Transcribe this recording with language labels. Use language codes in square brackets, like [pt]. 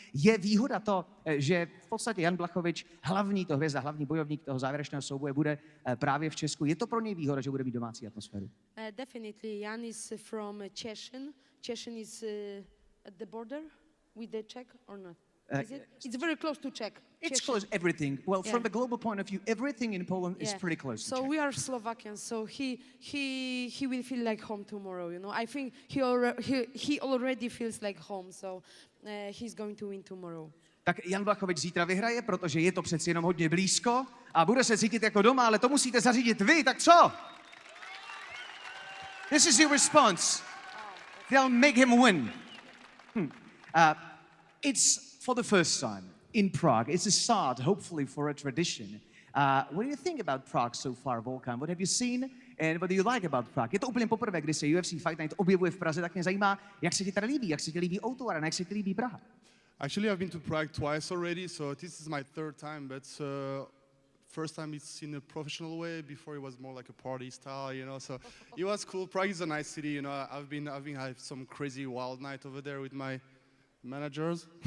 [cs] Je výhoda to, že v podstatě Jan Blachowicz, hlavní bojovník toho závěrečného souboje, bude právě v Česku. Je to pro něj výhoda, že bude mít domácí atmosféru? [en] Definitely. Jan is from Czechia. Czechia is at the border with the Czech or not? Is it? It's very close to Czech. It's Czechia. close, everything. Well, Yeah. from the global point of view, everything in Poland is Yeah. pretty close to So Czech. we are Slovakians, so he will feel like home tomorrow. You know, I think he already feels like home. So he's going to win tomorrow. [cs] Tak Jan Blachowicz zítra vyhraje, protože je to přeci jenom hodně blízko a bude se cítit jako doma, ale to musíte zařídit vy, tak co? [en] This is your response. They'll make him win. It's for the first time in Prague. It's a start, hopefully, for a tradition. What do you think about Prague so far, Volkan? What have you seen and what do you like about Prague? [cs] Je to úplně poprvé, kdy se UFC Fight Night objevuje v Praze, tak mě zajímá, jak se ti tady líbí, jak se ti líbí O2 Arena, jak se ti líbí Praha. [en] Actually, I've been to Prague twice already, so this is my third time. But first time it's in a professional way. Before it was more like a party style, you know. So it was cool. Prague is a nice city, you know. I've had some crazy wild night over there with my managers.